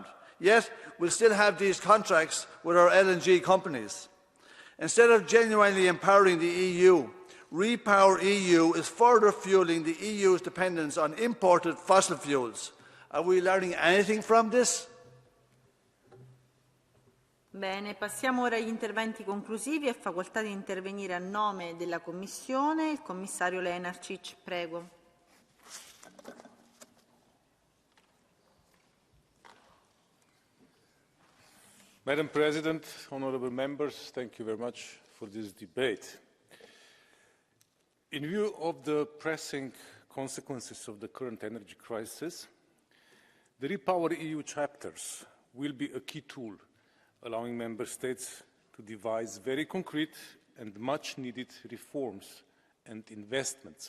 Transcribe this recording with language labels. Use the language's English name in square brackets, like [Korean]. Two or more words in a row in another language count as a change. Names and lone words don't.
[English] Yet, we'll still have these contracts with our LNG companies. Instead of genuinely empowering the EU, Repower EU is further fueling the EU's dependence on imported fossil fuels. Are we learning anything from this? [Italian] Bene, passiamo ora agli interventi conclusivi. È facoltà di intervenire a nome della Commissione il commissario Lenarčič. Prego. [English] Madam President, honourable members, thank you very much for this debate. In view of the pressing consequences of the current energy crisis, the Repower EU chapters will be a key tool allowing member states to devise very concrete and much-needed reforms and investments.